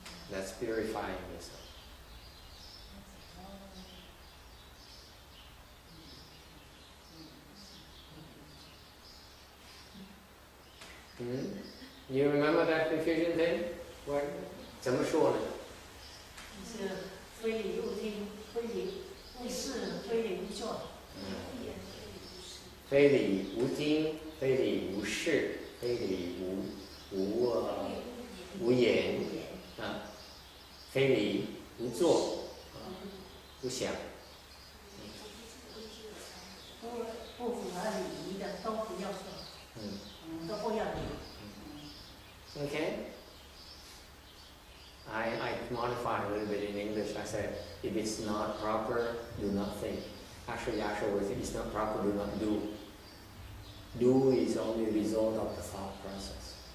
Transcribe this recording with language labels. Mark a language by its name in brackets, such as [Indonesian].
[English] That's purifying yourself. You remember that Confucian thing? What? [Chinese] 怎么说呢？是非礼勿听，非礼勿视，非礼勿做。非礼勿听，非礼勿视，非礼无言，非礼勿做，不想。不符合礼仪的都不要做，都不要理。 [English] Okay? I modify a little bit in English. I said, if it's not proper, do not think. Actually, if it's not proper, do not do. Do is only a result of the thought process.